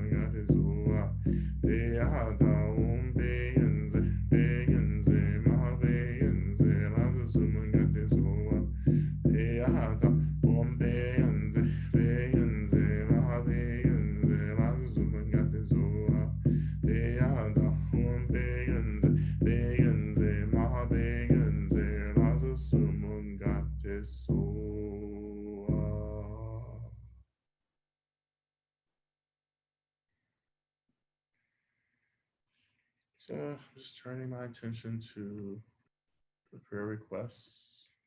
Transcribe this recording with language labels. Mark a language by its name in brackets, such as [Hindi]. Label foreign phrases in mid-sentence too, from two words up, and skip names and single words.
[English] Beata, Beyenze, Beyenze, Maha Beyenze, Lazarus, Beata, Beyenze, Beyenze, Maha Beyenze, Lazarus, Beata, Beyenze, Beyenze, Maha Beyenze, Lazarus, So I'm just turning my attention to the prayer requests.